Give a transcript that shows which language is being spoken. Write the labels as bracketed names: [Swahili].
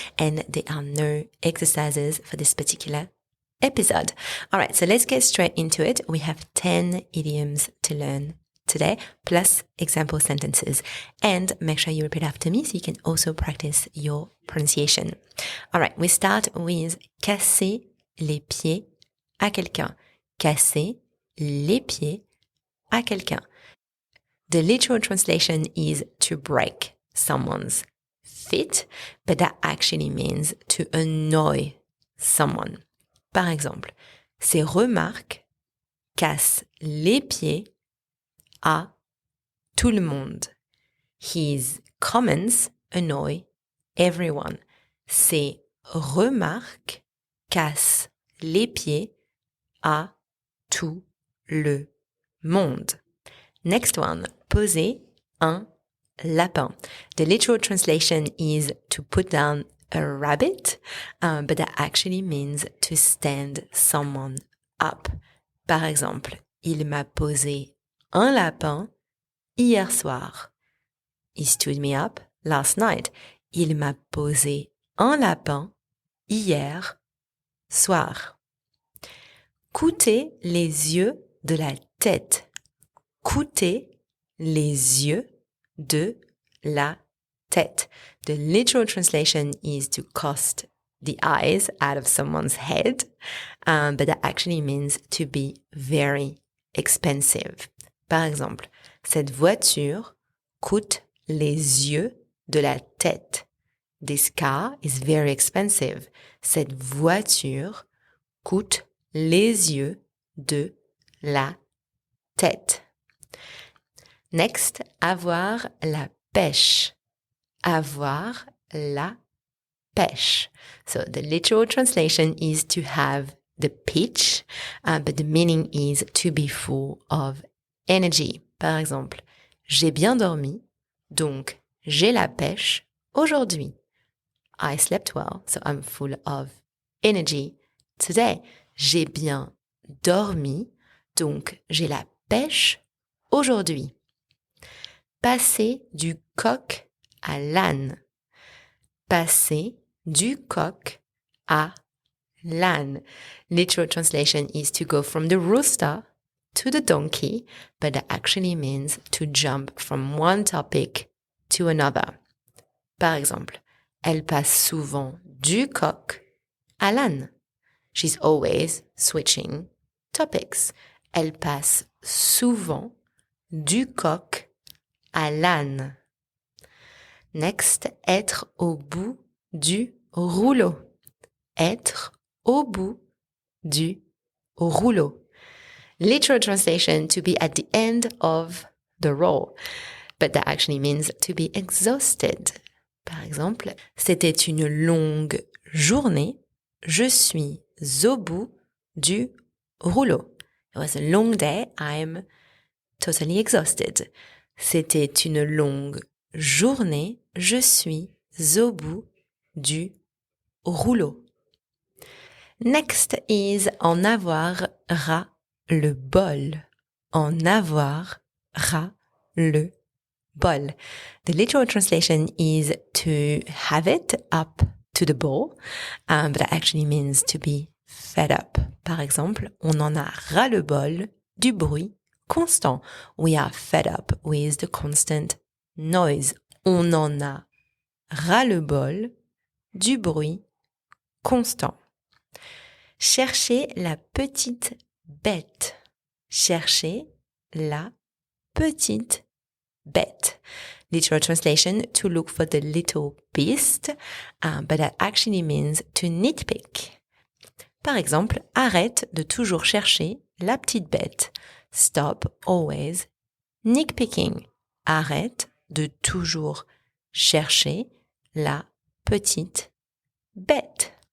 [English] And there are no exercises for this particular episode. All right, so let's get straight into it. We have 10 idioms to learn today, plus example sentences. And make sure you repeat after me so you can also practice your pronunciation. All right, we start with [French] casser les pieds à quelqu'un. Casser les pieds à quelqu'un. [English] The literal translation is to break someone's feet, but that actually means to annoy someone. [French] Par exemple, ses remarques cassent les pieds à tout le monde. [English] His comments annoy everyone. [French] Ses remarques cassent les pieds à tout le monde. [English] Next one, [French] poser un lapin. [English] The literal translation is to put down a rabbit, but that actually means to stand someone up. [French] Par exemple, il m'a posé un lapin hier soir. [English] He stood me up last night. [French] Il m'a posé un lapin hier soir. Coûter les yeux de la tête. Coûter les yeux de la tête. [English] The literal translation is to cost the eyes out of someone's head, but that actually means to be very expensive. [French] Par exemple, cette voiture coûte les yeux de la tête. [English] This car is very expensive. [French] Cette voiture coûte les yeux de la tête. [English] Next, [French] avoir la pêche. Avoir la pêche. [English] So the literal translation is to have the pitch, but the meaning is to be full of energy. [French] Par exemple, j'ai bien dormi, donc j'ai la pêche aujourd'hui. [English] I slept well, so I'm full of energy today. [French] J'ai bien dormi, donc j'ai la pêche aujourd'hui. Passer du coq à l'âne. Passer du coq à l'âne. [English] Literal translation is to go from the rooster to the donkey, but that actually means to jump from one topic to another. [French] Par exemple, elle passe souvent du coq à l'âne. [English] She's always switching topics. [French] Elle passe souvent du coq à l'âne. [English] Next, [French] être au bout du rouleau. Être au bout du rouleau. [English] Literal translation, to be at the end of the roll, but that actually means to be exhausted. [French] Par exemple, c'était une longue journée. Je suis au bout du rouleau. [English] It was a long day. I'm totally exhausted. [French] C'était une longue journée. Je suis au bout du rouleau. [English] Next is [French] en avoir ras le bol. En avoir ras le bol. The literal translation is to have it up to the ball, but that actually means to be fed up. Par exemple, on en a ras le bol du bruit constant. We are fed up with the constant noise. On en a ras le bol du bruit constant. Chercher la petite bête. Chercher la petite bête. literal translation, to look for the little beast, but that actually means to nitpick. Par exemple, arrête de toujours chercher la petite bête. Stop always nitpicking. Arrête de toujours chercher la petite bête.